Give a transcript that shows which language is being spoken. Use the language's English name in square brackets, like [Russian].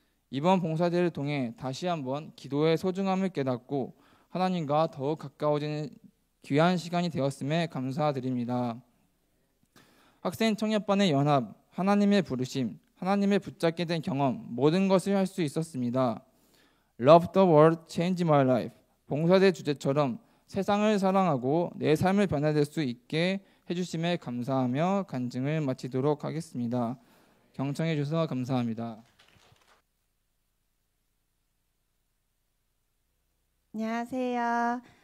[Korean] 이번 봉사대를 통해 다시 한번 기도의 소중함을 깨닫고 하나님과 더욱 가까워지는 귀한 시간이 되었음에 감사드립니다. 학생 청년반의 연합, 하나님의 부르심, 하나님을 붙잡게 된 경험, 모든 것을 할 수 있었습니다. [English] Love the world, change my life. [Korean] 봉사대 주제처럼 세상을 사랑하고 내 삶을 변화될 수 있게 해주심에 감사하며 간증을 마치도록 하겠습니다. 경청해 주셔서 감사합니다. 안녕하세요.